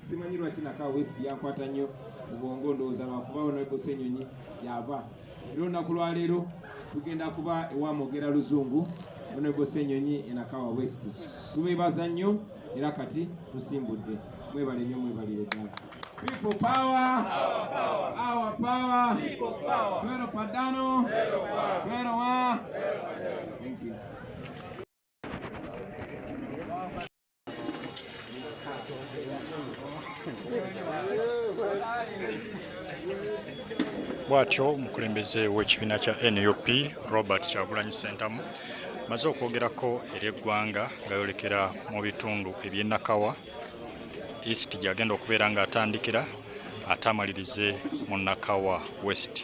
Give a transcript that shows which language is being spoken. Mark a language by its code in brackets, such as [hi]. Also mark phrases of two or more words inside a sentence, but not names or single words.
[lg] Simanyi lwaki Nakawa West yankwata nnyo mu bwongo, ndowooza lwakuba Honorable Ssenyonyi yava. Era olunaku lwaleero tugenda kuba ewa Mwogera Luzungu, Honorable Ssenyonyi e Nakawa West. Tubeebaza nnyo era kati tusimbudde. Mwebale nnyo, mwebalire ddala. [en] People power, our power, people power. Tuero Padano, tuero wa. Thank you. [lg] Bwatyo omukulembeze w'ekibiina kya NUP Robert Kyagulanyi Ssentamu maze okwogerako eri eggwanga ng'ayolekera mu bitundu eby'e Nakawa East gy'agenda okubeera ng'atandikira ate amalirize mu Nakawa West.